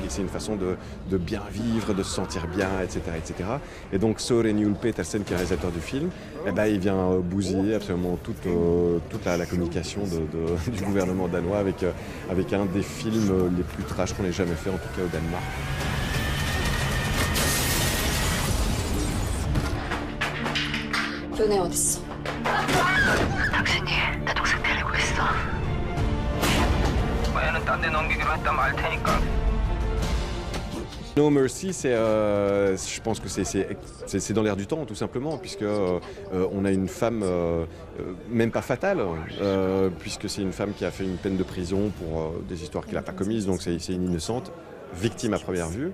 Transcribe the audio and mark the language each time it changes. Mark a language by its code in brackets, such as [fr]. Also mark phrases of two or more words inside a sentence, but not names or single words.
[fr] C'est une façon de bien vivre, de se sentir bien, etc. etc. Et donc Søren Juel Petersen, qui est le réalisateur du film, eh ben, il vient bousiller absolument toute la communication du gouvernement danois avec un des films les plus trash qu'on ait jamais fait, en tout cas au Danemark. [ko] 은혜 어딨어? 당신이 내 동생 데리고 있어. 애는 딴 데 넘기기로 했다면 알 테니까. [fr] No Mercy, je pense que c'est dans l'air du temps, tout simplement, puisque on a une femme, même pas fatale, puisque c'est une femme qui a fait une peine de prison pour des histoires qu'elle n'a pas commises, donc c'est une innocente, victime à première vue.